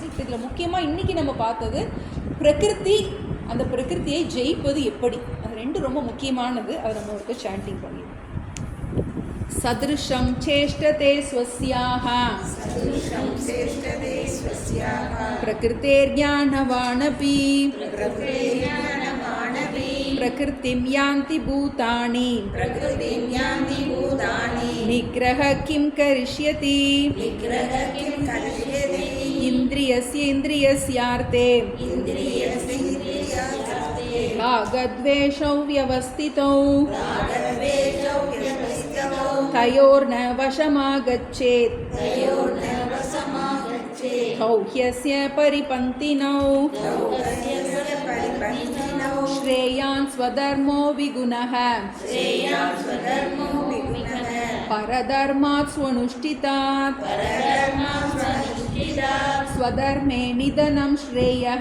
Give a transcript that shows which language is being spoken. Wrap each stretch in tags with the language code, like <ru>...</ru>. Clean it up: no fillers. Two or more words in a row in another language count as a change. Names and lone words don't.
<ta>இப்போ இதில் முக்கியமாக இன்றைக்கி நம்ம பார்த்தது பிரகிருதி, அந்த பிரகிருத்தியை ஜெயிப்பது எப்படி, அது 2 ரொம்ப முக்கியமானது. அதை நம்ம ஒரு சாண்டிங் பண்ணிடுவோம்.</ta> <sa>सदृशं चेष्टते स्वस्याः प्रकृतेर्ज्ञानवानपि प्रकृतिं यान्ति भूतानि निग्रह किम् करिष्यति इन्द्रियस्यार्थे रागद्वेषौ व्यवस्थितौ तयोर्न वशमागच्छेत् कौह्यस्य परिपन्थिनौ श्रेयान् स्वधर्मो विगुणः श्रेयान् स्वधर्मो विगुणः परधर्मात् स्वनुष्ठितात् परधर्मात् स्वनुष्ठितात् स्वधर्मे निधनं श्रेयः</sa>